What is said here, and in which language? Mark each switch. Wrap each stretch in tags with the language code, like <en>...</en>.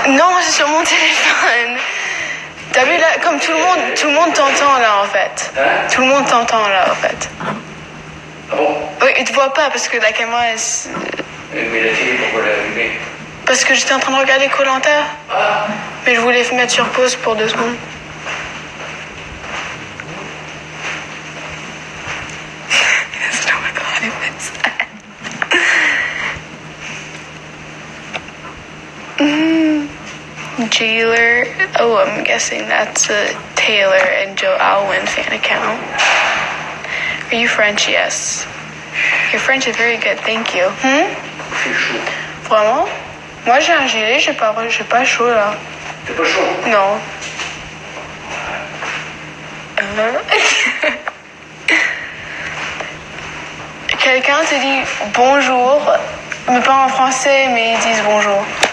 <fr>Non, c'est sur mon téléphone. T'as vu là, comme tout le monde t'entend là en fait. Hein? Tout le monde t'entend là en fait. Ah bon? Oui, ils te voient pas parce que la caméra est. Mais la télé, pourquoi l'allumer? Parce que j'étais en train de regarder Koh-Lanta. Ah! Mais je voulais mettre sur pause pour 2 secondes.</fr> <en>That's not what the live is. Jailer. Oh, I'm guessing that's a Taylor and Joe Alwyn fan account. Are you French? Yes. Your French is very good, thank you.</en> <fr>C'est chaud. Vraiment? Moi j'ai un gilet, j'ai pas chaud là. T'es pas chaud? Non. Quelqu'un te dit bonjour, mais pas en français, mais ils disent bonjour.</fr>